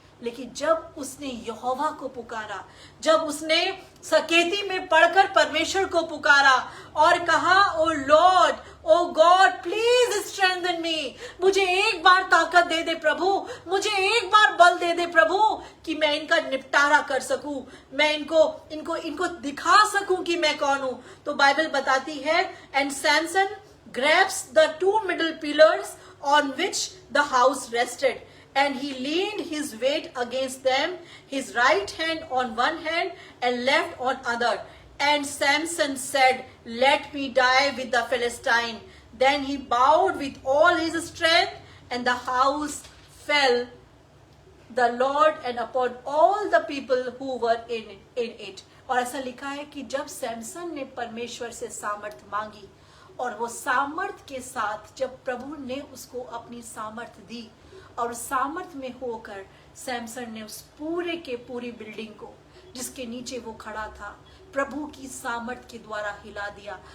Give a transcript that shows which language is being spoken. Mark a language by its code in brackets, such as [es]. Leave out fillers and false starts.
[hi] लेकिन जब उसने यहोवा को पुकारा, जब उसने सकेती में पढ़कर परमेश्वर को पुकारा और कहा, [en] oh lord, oh God, please strengthen me, [hi] मुझे एक बार ताकत दे दे प्रभु, मुझे एक बार बल दे दे प्रभु कि मैं इनका निपटारा कर सकूं, मैं इनको दिखा सकूं कि मैं कौन हूं। तो बाइबल बताती है, [en] And Samson grabs the two middle pillars on which the house rested, and he leaned his weight against them, his right hand on one hand and left on other. And Samson said, let me die with the Philistine. Then he bowed with all his strength, and the house fell the Lord and upon all the people who were in it. [hi] और ऐसा लिखा है कि जब सैमसन ने परमेश्वर से सामर्थ मांगी और वो सामर्थ के साथ जब प्रभु ने उसको अपनी सामर्थ दी और सामर्थ में होकर सैमसन ने उस पूरे के पूरी बिल्डिंग को जिसके नीचे वो खड़ा था प्रभु की सामर्थ के द्वारा हिला दिया।